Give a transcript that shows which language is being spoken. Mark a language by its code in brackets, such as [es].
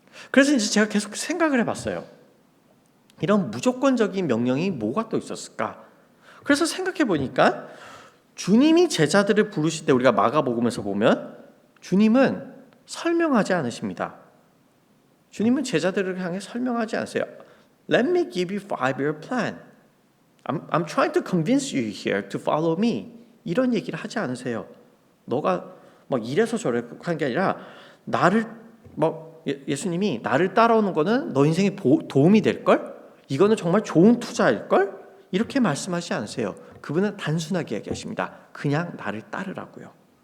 [ko] 그래서 이제 제가 계속 생각을 해봤어요. 이런 무조건적인 명령이 뭐가 또 있었을까? 그래서 생각해 보니까 주님이 제자들을 부르실 때 우리가 마가복음에서 보면 주님은 설명하지 않으십니다. 주님은 제자들을 향해 설명하지 않으세요. [en] Let me give you 5-year plan. I'm trying to convince you here to follow me. [ko] 이런 얘기를 하지 않으세요. 너가 막 이래서 저래서 한 게 아니라 나를 예수님이 나를 따라오는 거는 너 인생에 도움이 될 걸? 이거는 정말 좋은 투자일 걸? 이렇게 말씀하지 않으세요. 그분은 단순하게 얘기하십니다. 그냥 나를 따르라고요.